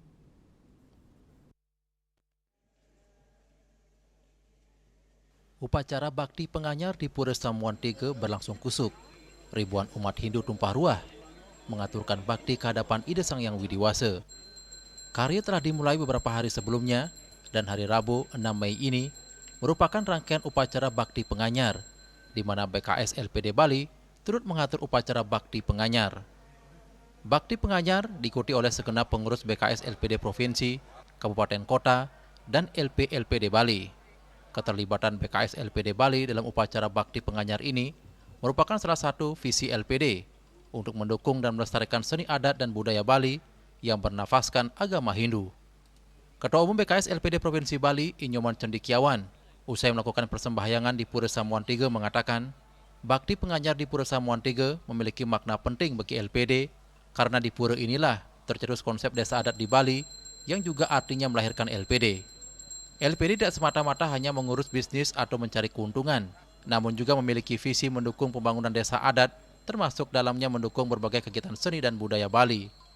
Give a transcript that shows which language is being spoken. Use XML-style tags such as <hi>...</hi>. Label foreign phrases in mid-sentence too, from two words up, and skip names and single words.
<id>Upacara bakti penganyar di Pura Samuan Tiga berlangsung kusuk. Ribuan umat Hindu tumpah ruah mengaturkan bakti ke hadapan Ida Sang Yang Widiwasa. Karya telah dimulai beberapa hari sebelumnya dan hari Rabu 6 Mei ini merupakan rangkaian upacara bakti penganyar, di mana BKS LPD Bali turut mengatur upacara bakti penganyar. Bakti penganyar diikuti oleh segenap pengurus BKS LPD Provinsi, Kabupaten Kota, dan LP-LPD Bali. Keterlibatan BKS LPD Bali dalam upacara bakti penganyar ini merupakan salah satu visi LPD untuk mendukung dan melestarikan seni adat dan budaya Bali yang bernafaskan agama Hindu. Ketua Umum BKS LPD Provinsi Bali, Inyoman Cendikiawan, usai melakukan persembahyangan di Pura Samuan Tiga mengatakan, bakti penganyar di Pura Samuan Tiga memiliki makna penting bagi LPD karena di Pura inilah tercetus konsep desa adat di Bali yang juga artinya melahirkan LPD. LPD tidak semata-mata hanya mengurus bisnis atau mencari keuntungan, namun juga memiliki visi mendukung pembangunan desa adat, termasuk dalamnya mendukung berbagai kegiatan seni dan budaya Bali.</id>